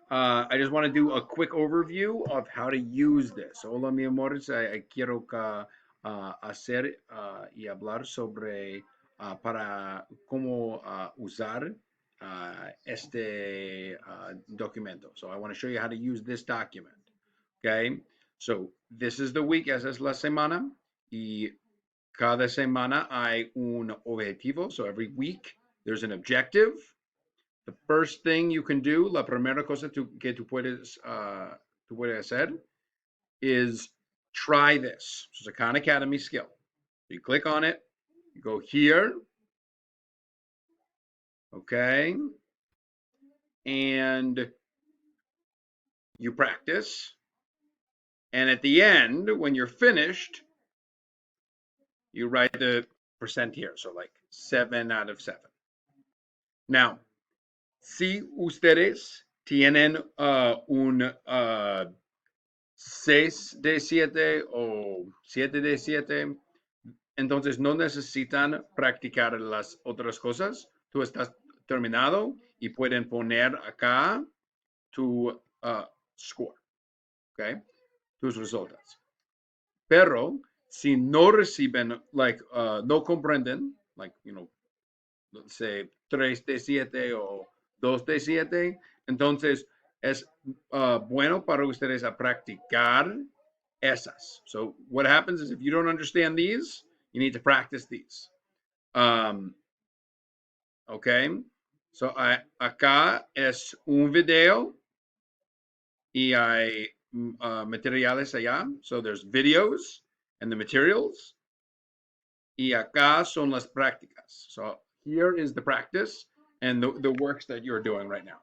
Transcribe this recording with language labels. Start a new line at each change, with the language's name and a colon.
English: I just want to do a quick overview of how to use this.
Spanish: Hola, mi amores. Quiero hacer y hablar sobre para cómo usar este documento.
English: So I want to show you how to use this document. Okay. So this is the week.
Spanish: Esa es la semana. Y cada semana hay un objetivo.
English: So every week there's an objective. The first thing you can do,
Spanish: la primera cosa que tú puedes hacer
English: is try this. So it's a Khan Academy skill. You click on it, you go here, okay, and you practice. And at the end, when you're finished, you write the percent here. So like 7 out of 7.
Spanish: Now, si ustedes tienen un 6 de 7 o 7 de 7, entonces no necesitan practicar las otras cosas. Tú estás terminado y pueden poner acá tu score, ¿ok? Tus resultados. Pero si no reciben, no comprenden, say 3 de 7 o 2 de 7, entonces es bueno para ustedes a practicar esas.
English: So what happens is if you don't understand these, you need to practice these. Okay.
Spanish: So acá es un video y hay materiales allá.
English: So there's videos and the materials.
Spanish: Y acá son las prácticas.
English: So here is the practice and the works that you're doing right now.